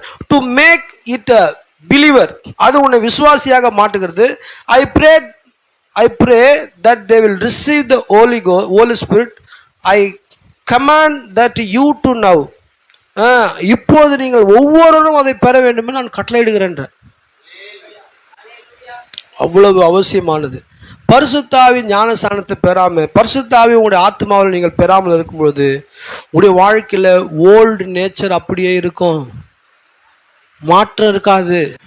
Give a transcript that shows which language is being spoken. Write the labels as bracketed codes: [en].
[en] to make it a believer, [ta] அது உன்னை விசுவாசியாக மாட்டுகிறது. [en] I pray that they will receive the Holy Spirit. I command that you to now. [ta] இப்போது நீங்கள் ஒவ்வொருவரும் அதை பெற வேண்டும் என்று நான் கட்டளையிடுகிறேன். அவ்வளவு அவசியமானது. பரிசுத்த ஆவியின் ஞானஸ்நானத்தை பெறாம, பரிசுத்த ஆவி உங்களுடைய ஆத்மாவில் நீங்கள் பெறாமல் இருக்கும்பொழுது உங்களுடைய வாழ்க்கையில ஓல்டு நேச்சர் அப்படியே இருக்கும், மாற்றம் இருக்காது.